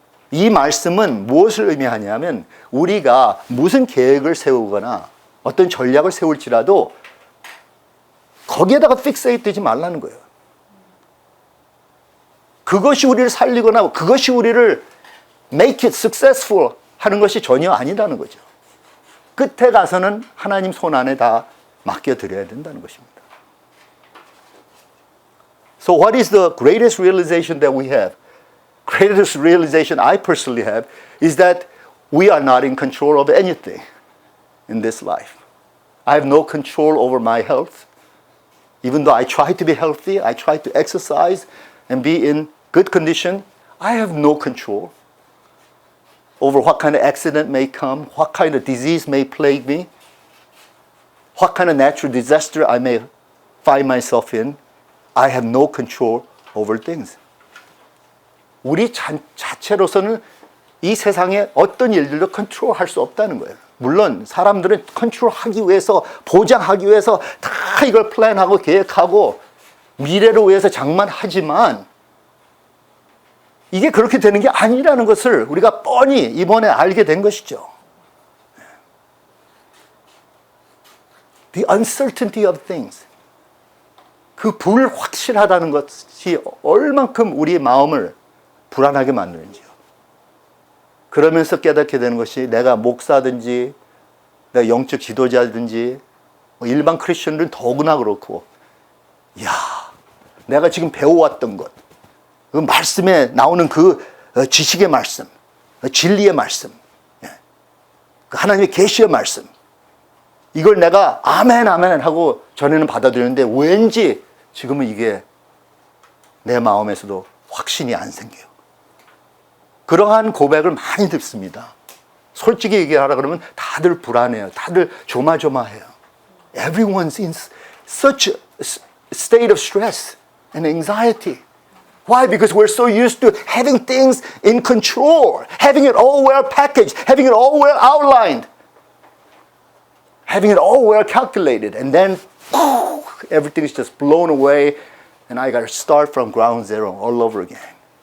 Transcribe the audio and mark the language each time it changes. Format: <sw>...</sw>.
<ko>이 말씀은 무엇을 의미하냐면 우리가 무슨 계획을 세우거나 어떤 전략을 세울지라도 거기에다가 픽세이트 되지 말라는 거예요. 그것이 우리를 살리거나 그것이 우리를</ko> <en>make it successful</en> <ko>하는 것이 전혀 아니라는 거죠. 끝에 가서는 하나님 손 안에 다 맡겨드려야 된다는 것입니다.</ko> <en>So what is the greatest realization that we have? Greatest realization I personally have is that we are not in control of anything in this life. I have no control over my health. Even though I try to be healthy, I try to exercise and be in good condition, I have no control over what kind of accident may come, what kind of disease may plague me, what kind of natural disaster I may find myself in. I have no control over things.</en> <ko>우리 자체로서는 이 세상의 어떤 일들도 컨트롤할 수 없다는 거예요. 물론 사람들은 컨트롤하기 위해서 보장하기 위해서 다 이걸 플랜하고 계획하고 미래를 위해서 장만하지만 이게 그렇게 되는 게 아니라는 것을 우리가 뻔히 이번에 알게 된 것이죠.</ko> <en>The uncertainty of things.</en> <ko>그 불확실하다는 것이 얼만큼 우리의 마음을 불안하게 만드는지요. 그러면서 깨닫게 되는 것이 내가 목사든지 내가 영적 지도자든지 일반 크리스천들은 더구나 그렇고 야, 내가 지금 배워왔던 것 그 말씀에 나오는 그 지식의 말씀, 진리의 말씀, 그 하나님의 계시의 말씀 이걸 내가 아멘 아멘 하고 전에는 받아들였는데 왠지 지금은 이게 내 마음에서도 확신이 안 생겨요. 그러한 고백을 많이 듣습니다. 솔직히 얘기하라 그러면 다들 불안해요. 다들 조마조마해요.</ko> <en>Everyone's in such a state of stress and anxiety. Why? Because we're so used to having things in control, having it all well packaged, having it all well outlined, having it all well calculated, and then everything is just blown away, and I got to start from ground zero all over again.</en>